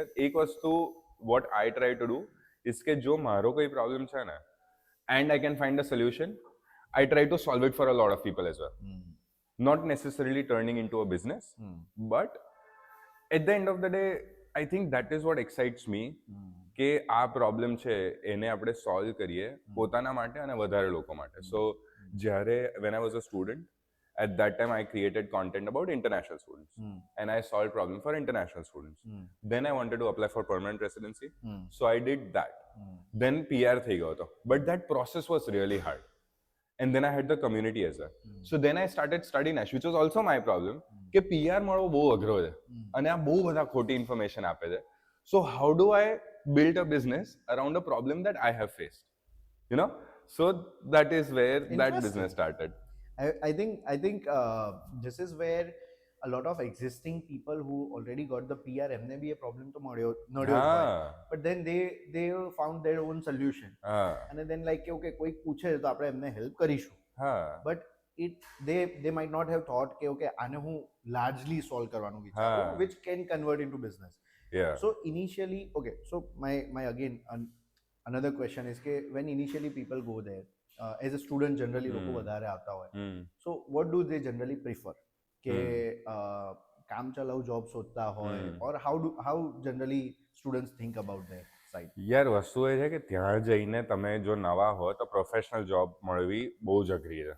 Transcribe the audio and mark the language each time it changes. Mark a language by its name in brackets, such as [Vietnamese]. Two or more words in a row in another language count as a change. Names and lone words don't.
[Gujarati] એક વસ્તુ [English] what I try to do is [Gujarati] કે જો મારો કોઈ પ્રોબ્લેમ છે ને [English] and I can find a solution, I try to solve it for a lot of people as well. not necessarily turning into a business, but at the end of the day I think that is what excites me, [Gujarati] કે આ પ્રોબ્લેમ છે એને આપણે સોલ્વ કરીએ પોતાના માટે અને વધારે લોકો માટે. [English] સો જ્યારે when I was a student, at that time I created content about international students, and I solved problem for international students. Then I wanted to apply for permanent residency, so I did that. [Gujarati] Then PR થઈ ગયો હતો, [English] but that process was really hard, and then I had the community as well. So then I started studying Nash, which was also my problem, [Gujarati] કે PR મળવો બહુ અઘરો છે અને આ બહુ બધા ખોટી ઇન્ફોર્મેશન આપે છે. [English] So how do I build a business around a problem that I have faced, you know? So that is where that business started. I think this is where a lot of existing people who already got the PR [Gujarati] એમને બી એ પ્રોબ્લેમ તો નડ્યો જ હોય, [English] but then they found their own solution, અને then like કે okay [Gujarati] કોઈ પૂછે તો આપણે એમને હેલ્પ કરીશું, [English] but they might not have thought કે okay [Gujarati] આને હું [English] largely solve [Gujarati] કરવાનું વિચારું, [English] which can convert into business. So initially, okay, so my again another question is કે when initially people go there, as a student generally [Gujarati] લોકો વધારે આવતા હોય, [English] so what do they generally prefer, [Gujarati] કે કામ ચલાઉ જોબ શોધતા હોય, [English] or how generally students think about that side? [Gujarati] યાર વસ્તુ એ છે કે ત્યાં જઈને તમે જો નવા હો તો પ્રોફેશનલ જોબ મળવી બહુ જ અઘરી છે.